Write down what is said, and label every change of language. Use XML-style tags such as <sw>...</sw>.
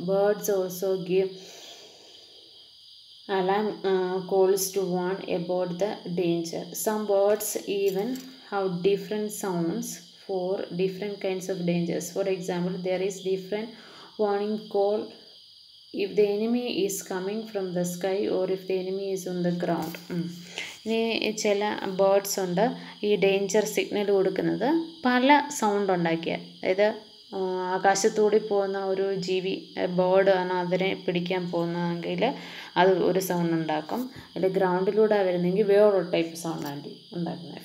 <en>Birds also give alarm calls to warn about the danger. Some birds even have different sounds for different kinds of dangers. For example, there is different warning call if the enemy is coming from the sky or if the enemy is on the ground.</en> <ml>ഇനി ചില birds ഉണ്ട് ഈ danger signal കൊടുക്കുന്നത് പല sound ഉണ്ടാക്കിയ, അതായത് ആകാശത്തൂടി പോകുന്ന ഒരു ജീവി ബേർഡ് ആണ് അതിനെ പിടിക്കാൻ പോകുന്നതെങ്കിൽ അത് ഒരു സൗണ്ട് ഉണ്ടാക്കും. അതിൽ ഗ്രൗണ്ടിലൂടെ വരുന്നെങ്കിൽ വേറൊരു ടൈപ്പ് സൗണ്ടാണ് ഉണ്ടാക്കുന്നത്.</ml>